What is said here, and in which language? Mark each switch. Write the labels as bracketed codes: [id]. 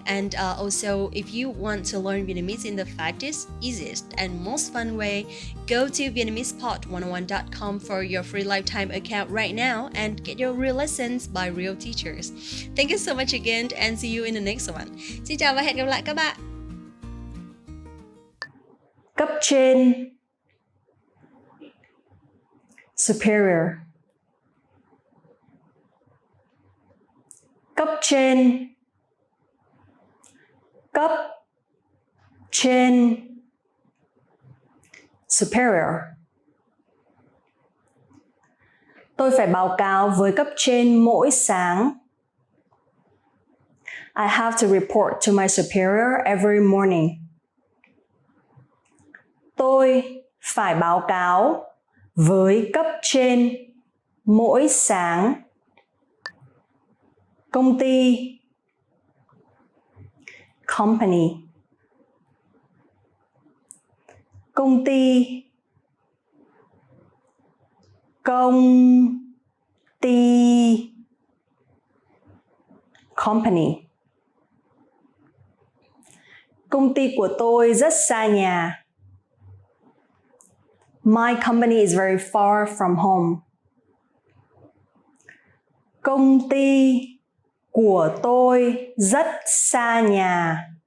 [en] And also, if you want to learn Vietnamese in the fastest, easiest, and most fun way, go to VietnamesePod101.com for your free lifetime account right now and get your real lessons by real teachers. Thank you so much again and see you in the next one. [vi] Xin chào và hẹn gặp lại các bạn. Cấp trên, [en] superior. [vi] Cấp trên, cấp trên, [en] superior. [vi] Tôi phải báo cáo với cấp trên mỗi sáng. [en] I have to report to my superior every morning. [vi] Tôi phải báo cáo với cấp trên mỗi sáng. Công ty, [en] company. [vi] Công ty, công ty, [en] company. [vi] Công ty của tôi rất xa nhà. [en] My company is very far from home. [vi] Công ty của tôi rất xa nhà.